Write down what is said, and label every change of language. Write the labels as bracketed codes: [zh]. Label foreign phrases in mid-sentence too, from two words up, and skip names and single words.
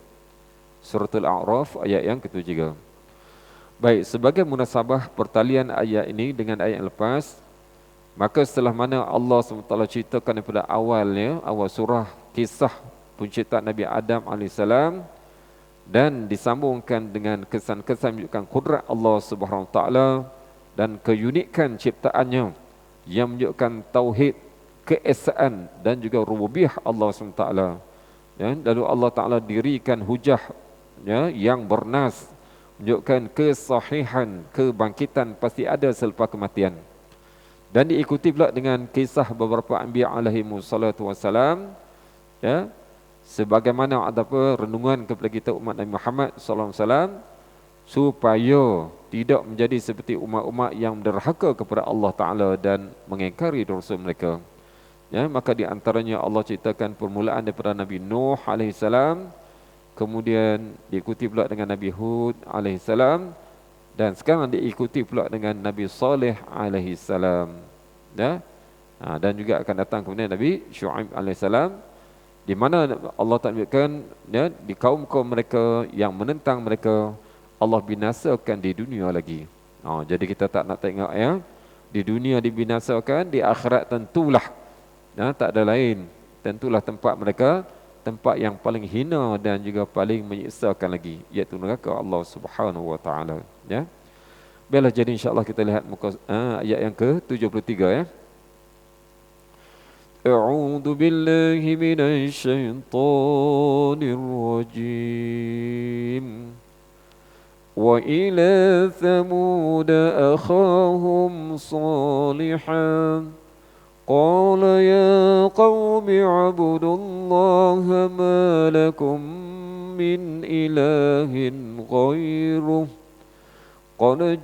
[ms] Suratul A'raf ayat yang ke-73. Baik, sebagai munasabah pertalian ayat ini dengan ayat yang lepas, maka setelah mana Allah SWT ceritakan daripada awalnya, awal surah, kisah penciptaan Nabi Adam AS, dan disambungkan dengan kesan-kesan menunjukkan kudrat Allah SWT dan keunikan ciptaannya yang menunjukkan tauhid, keesaan dan juga rububiyah Allah SWT. Ya, lalu Allah Ta'ala dirikan hujah, ya, yang bernas, menunjukkan kesahihan, kebangkitan pasti ada selepas kematian. Dan diikuti pula dengan kisah beberapa [ar] أنبياء عليهم الصلاة والسلام, [ms] ya, sebagaimana ada apa renungan kepada kita umat Nabi Muhammad [ar] صلى الله عليه وسلم, [ms] supaya tidak menjadi seperti umat-umat yang derhaka kepada Allah Ta'ala dan mengingkari dosa mereka. Ya, maka di antaranya Allah ceritakan permulaan daripada Nabi Nuh alaihissalam, kemudian diikuti pula dengan Nabi Hud alaihissalam, dan sekarang diikuti pula dengan Nabi Saleh alaihissalam. Ya, dan juga akan datang kemudian Nabi Syuaib alaihissalam, di mana Allah tunjukkan, ya, di kaum-kaum mereka yang menentang mereka, Allah binasakan di dunia lagi. Jadi kita tak nak tengok, ya, di dunia dibinasakan, di akhirat tentulah, ya, tak ada lain, tentulah tempat mereka, tempat yang paling hina dan juga paling menyiksakan lagi, iaitu neraka Allah [ar] سبحانه وتعالى, [ms] ya. Baiklah, jadi insya-Allah kita lihat muka ayat yang ke-73, ya. [ar] أعوذ بالله من الشيطان الرجيم. وإلى ثمود أخاهم صالحا قال يا قوم اعبدوا الله ما لكم من إله غيره قد